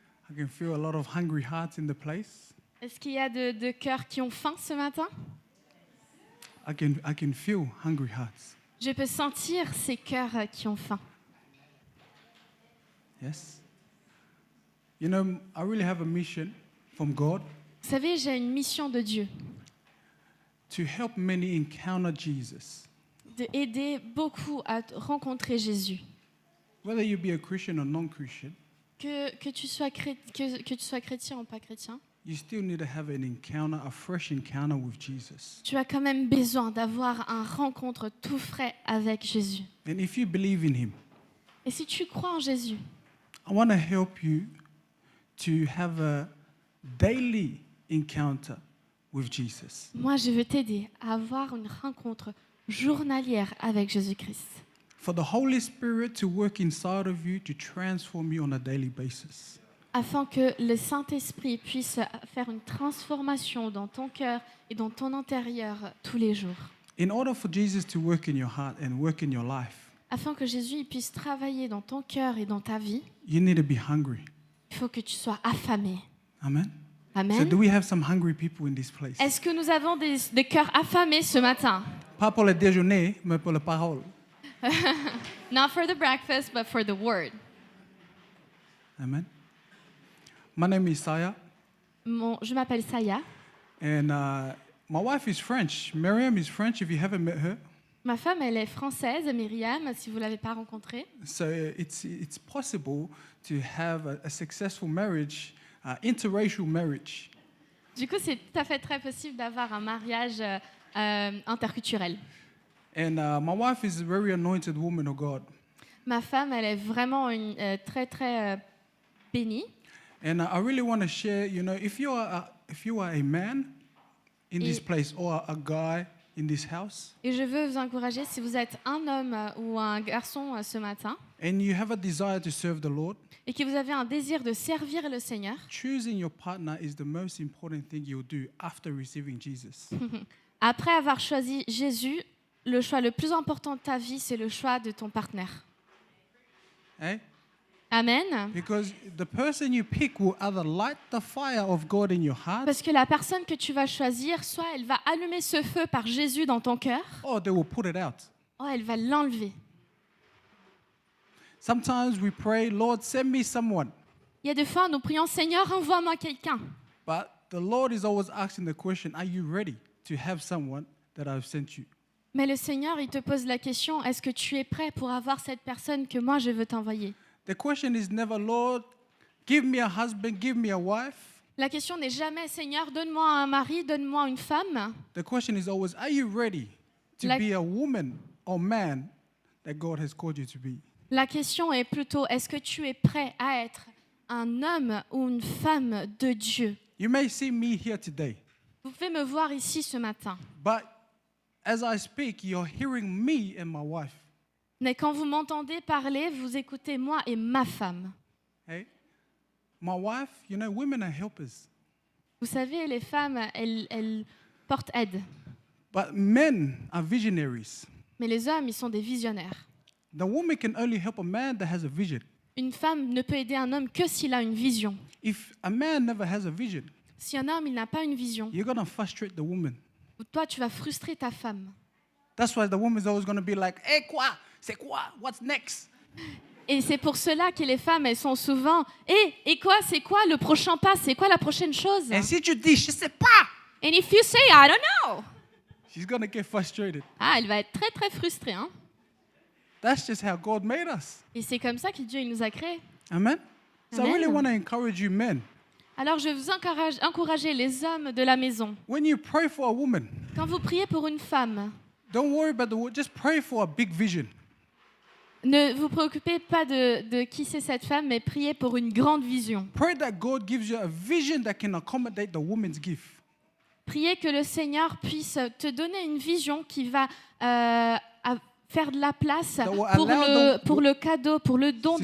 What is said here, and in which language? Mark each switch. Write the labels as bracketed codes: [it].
[en] I can feel a lot of hungry hearts in the place. [fr] Est-ce qu'il y a de cœurs qui ont faim ce matin? [en] I can feel hungry hearts. [fr] Je peux sentir ces cœurs qui ont faim. [en] Yes? You know, I really have a mission from God [fr] Vous savez, j'ai une mission de Dieu, [en] to help many encounter Jesus. [fr] de aider beaucoup à rencontrer Jésus. [en] Whether you be a Christian or non-Christian, [fr] Que tu sois chrétien ou pas chrétien, [en] you still need to have an encounter, a fresh encounter with Jesus. [fr] tu as quand même besoin d'avoir une rencontre tout frais avec Jésus. [en] And if you believe in Him, [fr] Et si tu crois en Jésus, [en] I want to help you to have a daily encounter with Jesus. [fr] moi je veux t'aider à avoir une rencontre journalière avec Jésus-Christ. [en] For the Holy Spirit to work inside of you to transform you on a daily basis. [fr] Afin que le Saint-Esprit puisse faire une transformation dans ton cœur et dans ton intérieur tous les jours. [en] In order for Jesus to work in your heart and work in your life, [fr] Afin que Jésus puisse travailler dans ton cœur et dans ta vie, [en] you need to be hungry. [fr] il faut que tu sois affamé. [en] Amen? So Amen. do we have some hungry people in this place? [fr] Est-ce que nous avons des cœurs affamés ce matin? Pas pour le déjeuner, mais pour la parole. [en] Not for the breakfast, but for the word. Amen? My name is Saya, [fr] Je m'appelle Saya. [en] and my wife is French. Miriam is French, if you haven't met her. [fr] Ma femme, elle est française, Myriam, si vous ne l'avez pas rencontrée. [en] So it's possible to have a successful marriage, interracial marriage. [fr] Du coup, c'est tout à fait très possible d'avoir un mariage interculturel. [en] And my wife is a very anointed woman of God. [fr] Ma femme, elle est vraiment une très, très bénie. [en] And I really want to share, you know, if you are a man in this [fr] Et- [en] place or a guy in this house, [fr] Et je veux vous encourager, si vous êtes un homme ou un garçon ce matin, [en] and you have a desire to serve the Lord, [fr] et que vous avez un désir de servir le Seigneur, [en] choosing your partner is the most important thing you'll do after receiving Jesus. [fr] après avoir choisi Jésus, le choix le plus important de ta vie, c'est le choix de ton partenaire. Eh? Amen. [en] Because the person you pick will either light the fire of God in your heart, [fr] Parce que la personne que tu vas choisir, soit elle va allumer ce feu par Jésus dans ton cœur, [en] or they will put it out. [fr] ou elle va l'enlever. [en] Sometimes we pray, Lord, send me someone. [fr] Il y a des fois, nous prions, Seigneur, envoie-moi quelqu'un. [en] But the Lord is always asking the question, are you ready to have someone that I've sent you? [fr] Mais le Seigneur, il te pose la question, est-ce que tu es prêt pour avoir cette personne que moi je veux t'envoyer? [en] The question is never, Lord, give me a husband, give me a wife. [fr] La question n'est jamais, Seigneur, donne-moi un mari, donne-moi une femme. [en] The question is always, are you ready to Like- be a woman or man that God has called you to be? [fr] La question est plutôt, est-ce que tu es prêt à être un homme ou une femme de Dieu? [en] You may see me here today, [fr] Vous pouvez me voir ici ce matin. [en] but as I speak, you're hearing me and my wife. [fr] Mais quand vous m'entendez parler, vous écoutez moi et ma femme. [en] Hey? My wife, you know, women are helpers, [fr] Vous savez, les femmes, elles portent aide. [en] but men are visionaries. [fr] Mais les hommes, ils sont des visionnaires. [en] The woman can only help a man that has a vision. [fr] Une femme ne peut aider un homme que s'il a une vision. [en] If a man never has a vision, [fr] Si un homme, il n'a pas une vision, [en] you're going to frustrate the woman. [fr] toi, tu vas frustrer ta femme. [en] That's why the woman's always going to be like, hey, quoi? [fr] C'est quoi? [en] What's next? [fr] Et c'est pour cela que les femmes, elles sont souvent, et quoi, c'est quoi le prochain pas? C'est quoi la prochaine chose? Et si tu dis, je sais pas, [en] And if you say, I don't know, she's going to get frustrated. [fr] elle va être très très frustrée. Hein? [en] That's just how God made us. [fr] Et c'est comme ça que Dieu il nous a créés. [en] Amen? So I Amen. really want to encourage you men. [fr] Alors je veux encourager les hommes de la maison. [en] When you pray for a woman, [fr] Quand vous priez pour une femme, [en] don't worry about the word. Just pray for a big vision. [fr] ne vous préoccupez pas de qui c'est cette femme, mais priez pour une grande vision. [en] Pray that God gives you a vision that can accommodate the woman's gift. [fr] Priez que le Seigneur puisse te donner une vision qui va faire de la place [en] That will allow [fr] pour le cadeau, pour le don de